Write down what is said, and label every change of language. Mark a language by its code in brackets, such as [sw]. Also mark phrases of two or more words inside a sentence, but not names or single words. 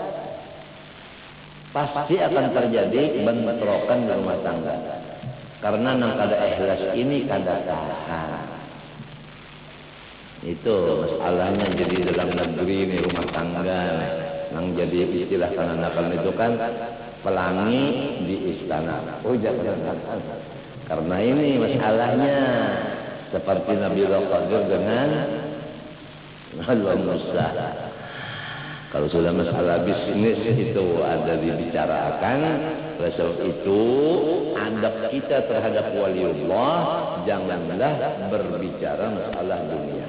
[id] Pasti akan terjadi bentrokan di rumah tangga. [bjn] Karena nang kada ikhlas ini kada tahan. [id] Itu masalahnya jadi dalam negeri ini rumah tangga. [bjn] Nang jadi istilah kanakan itu kan pelangi di istana. Oh jangan. [id] Karena ini masalahnya seperti Nabi Khadir dengan Nabi Musa. Kalau sudah masalah bisnis itu ada dibicarakan, sebab itu adab kita terhadap waliullah janganlah berbicara masalah dunia.